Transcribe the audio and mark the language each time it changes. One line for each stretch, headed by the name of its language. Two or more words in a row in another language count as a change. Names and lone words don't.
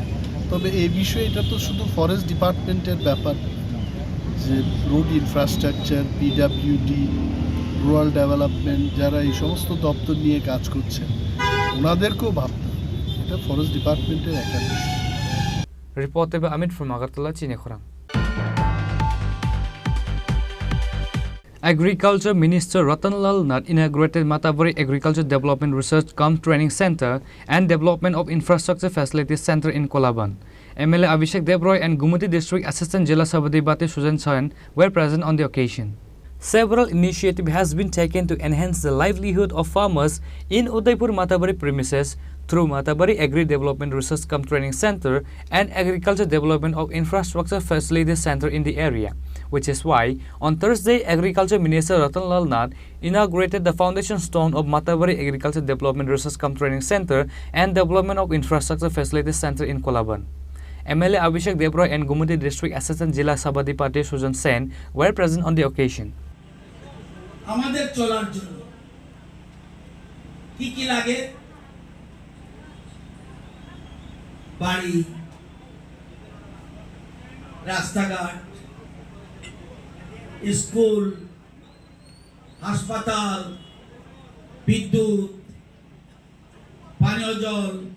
Bangla: তবে এই বিষয়ে এটা তো শুধু
English: forest department's
Bangla: ব্যাপার, যে
English: road infrastructure, PWD, rural development,
Bangla: যারা এই সমস্ত দপ্তর নিয়ে কাজ করছে ওনাদেরকেও ভাবতে হবে, এটা
English: forest department's
Bangla: একটা বিষয়।
English: Report by Amit from Agartala, Chini Khorang. Agriculture Minister Ratanlal Nath inaugurated Mataveri Agriculture Development Research Cum Training Center and Development of Infrastructure Facilities Center in Kolaban. MLA Abhishek Debroy and Gumati District Assistant Jila Sabadi Bate Sujan Sayan were present on the occasion. Several initiatives has been taken to enhance the livelihood of farmers in Udaipur Matabari premises through Matabari Agri Development Research Cum Training Center and Agriculture Development of Infrastructure Facilities Center in the area, which is why on Thursday Agriculture Minister Ratanlal Nath inaugurated the foundation stone of Matabari Agriculture Development Research Cum Training Center and Development of Infrastructure Facilities Center in Kolaban. MLA Abhishek Debroy and Gumudi District Assistant Jila Sabadi Party Sujan Sen were present on the occasion.
Bangla: আমাদের চলার জন্য কি কি লাগে বাড়ি রাস্তাঘাট স্কুল হাসপাতাল বিদ্যুৎ পানীয় জল